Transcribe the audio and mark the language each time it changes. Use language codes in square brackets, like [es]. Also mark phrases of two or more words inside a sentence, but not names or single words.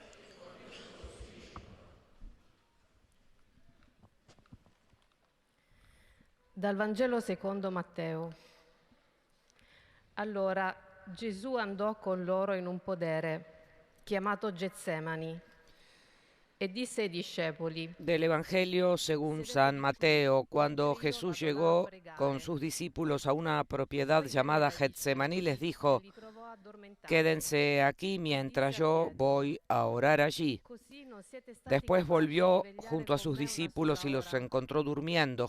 [it] Dal Vangelo secondo Matteo. Allora Gesù andò con loro in un podere, chiamato Getsemani, e disse ai discepoli: [es] Del Evangelio según San Mateo, cuando Jesús llegó con sus discípulos a una propiedad llamada Getsemaní, les dijo: quédense aquí mientras yo voy a orar allí. Después volvió junto a sus discípulos y los encontró durmiendo.